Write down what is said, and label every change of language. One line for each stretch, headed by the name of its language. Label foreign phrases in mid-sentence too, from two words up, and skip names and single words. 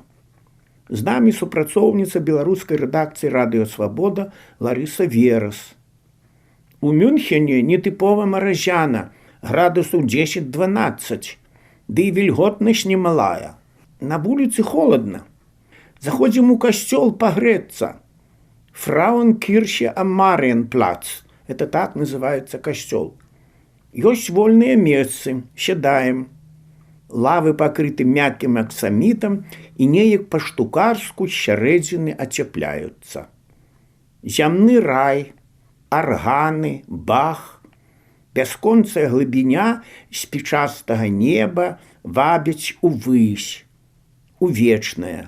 Belarusian: З намі супрацоўніца беларускай рэдакцыі «Радыё Свабода» Ларыса Верас. У Мюнхене нетыпова маразяна, градусаў 10-12, ды і вільготнасць немалая. На вуліцы холадна. Заходзім у касцёл пагрэцца.
German: Frauenkirche am Marienplatz.
Belarusian: Это так называется касцёл. Ёсць вольныя месцы, сядаем. Лавы пакрыты мяккім аксамітам і неяк па-штукарску з сярэдзіны ацяпляюцца. Зямны рай, арганы, бах, бясконцая глыбіня спічастага неба вабяць увысь, у вечнае.